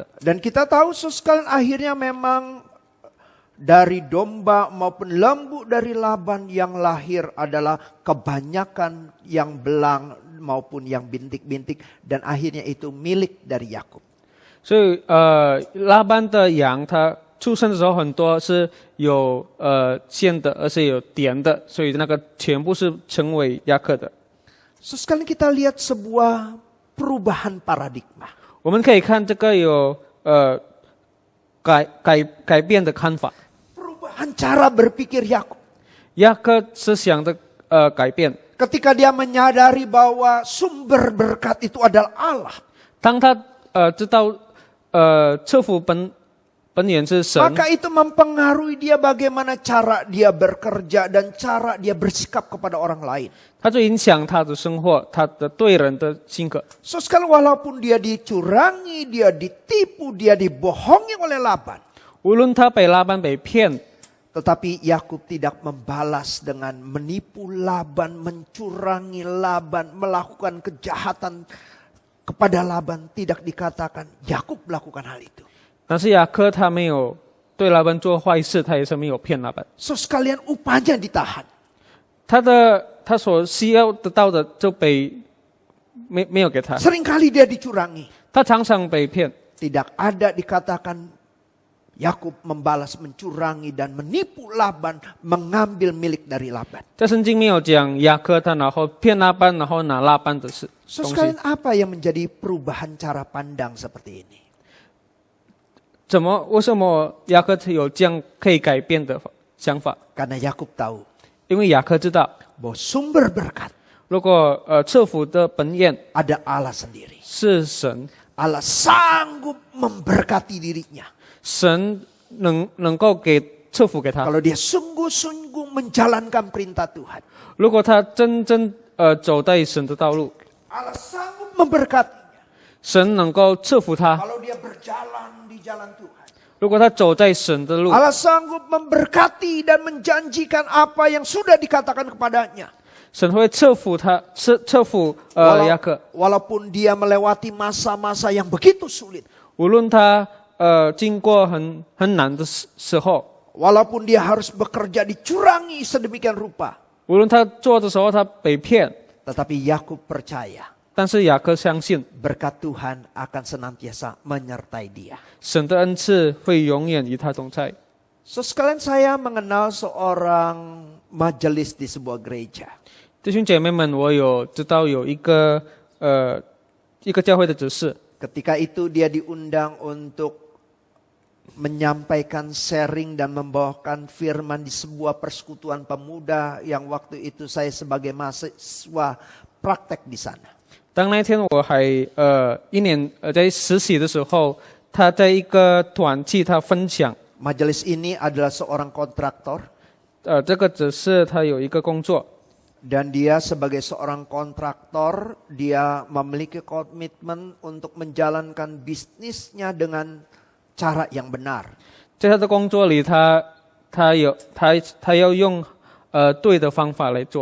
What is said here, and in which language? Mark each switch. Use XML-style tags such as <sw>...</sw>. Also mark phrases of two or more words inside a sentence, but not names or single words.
<id>Dan kita tahu saudara sekalian akhirnya memang dari domba maupun lembu dari Laban yang lahir adalah kebanyakan yang belang maupun yang bintik-bintik, dan akhirnya itu milik dari Yakub.</id> <zh>所以拉班的羊，它出生的时候很多是有线的，而且有点的，所以那个全部是成为雅各的。</zh> <id>Sekali kita lihat sebuah perubahan paradigma.</id> <zh>我们可以看这个有改变的看法，</zh> <id>Perubahan cara berpikir Yakub.</id> <zh>雅各思想的改变。</zh> <id>Ketika dia menyadari bahwa sumber berkat itu adalah Allah,</id> <zh>当他知道赐福本源是神，</zh> <id>maka itu mempengaruhi dia bagaimana cara dia bekerja dan cara dia bersikap kepada orang lain.</id> <zh>他就影响他的生活，他的对人的性格。</zh> <id>So sekali walaupun dia dicurangi, dia ditipu, dia dibohongi oleh Laban,</id> <zh>无论他被拉班被骗，</zh> <id>tetapi Yakub tidak membalas dengan menipu Laban, mencurangi Laban, melakukan kejahatan kepada Laban. Tidak dikatakan Yakub melakukan hal itu.</id> <zh>但是雅各他没有对拉班做坏事，他也是没有骗拉班。</zh> <id>So sekalian upahnya ditahan.</id> <zh>他所需要得到的就没有给他，</zh> <id>Seringkali dia dicurangi.</id> <zh>他常常被骗。</zh> <id>Tidak ada dikatakan Yakub membalas, mencurangi dan menipu Laban, mengambil milik dari Laban.</id> <zh>在圣经没有讲雅各他然后骗拉班，然后拿拉班的事</zh> <id>So</id> <zh>东西。</zh> <id>sekalian apa yang menjadi perubahan cara pandang seperti ini?</id> <zh>为什么雅各有这样可以改变的想法？</zh> <id>Karena Yakub tahu</id> <zh>因为雅各知道，</zh> <id>bahwa sumber berkat</id> <zh>如果赐福的本源</zh> <id>ada Allah sendiri.</id> <zh>是神，</zh> <id>Allah sanggup memberkati dirinya.</id> <zh>神能够给赐福给他。</zh> <id>Kalau dia sungguh-sungguh menjalankan perintah Tuhan.</id> <zh>如果他真正走在神的道路，</zh> <id>Allah sanggup memberkati.</id> <zh>神能够赐福他。</zh> <id>Kalau dia berjalan di jalan Tuhan.</id> <zh>如果他走在神的路，</zh> <id>Allah sanggup memberkati dan menjanjikan apa yang sudah dikatakan kepadanya.</id> <zh>神会赐福他，赐福雅各。</zh> <id>Walaupun dia melewati masa-masa yang begitu sulit.</id> <zh>无论他经过很难的时候，</zh> <id>Walaupun dia harus bekerja dicurangi sedemikian rupa.</id> <zh>无论他做的时候他被骗，</zh> <id>Tetapi Yakub percaya</id> <zh>但是雅各相信</zh> <id>berkat Tuhan akan senantiasa menyertai dia.</id> <zh>神的恩赐会永远与他同在。</zh> <id>So sekalian saya mengenal seorang majelis di sebuah gereja.</id> <zh>弟兄姐妹们，我有知道有一个教会的执事，</zh> <id>Ketika itu dia diundang untuk menyampaikan sharing dan membawakan firman di sebuah persekutuan pemuda yang waktu itu saya sebagai mahasiswa praktek di sana.</id> <zh>当那天我还一年在实习的时候，他在一个团契他分享，</zh> <id>Majelis ini adalah seorang kontraktor</id> <zh>这个只是他有一个工作，</zh> <id>dan dia sebagai seorang kontraktor dia memiliki komitmen untuk menjalankan bisnisnya dengan cara yang benar.</id> <zh>在他的工作里，他要用对的方法来做，</zh>